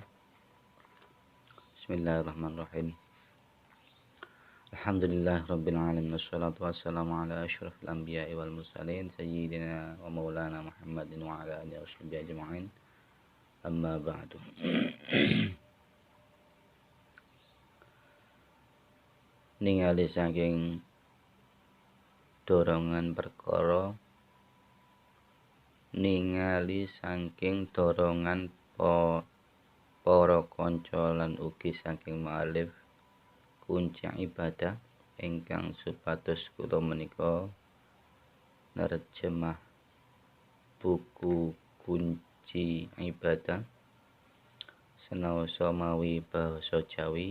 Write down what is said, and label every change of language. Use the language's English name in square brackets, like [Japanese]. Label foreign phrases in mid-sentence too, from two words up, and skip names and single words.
[Arabic] بسم الله الرحمن الرحيم. الحمد لله رب العالمين والصلاة والسلام على أشرف الأنبياء والمرسلين سيدنا ومولانا محمد وعلى آله وصحبه أجمعين. أما بعد. [Javanese] Ningali saking dorongan perkara, ningali saking dorongan para kanca lan ugi saking mu'alif kunci ibadah ingkang supados kula menika nerjemah buku kunci ibadah senaosa mawi basa Jawi.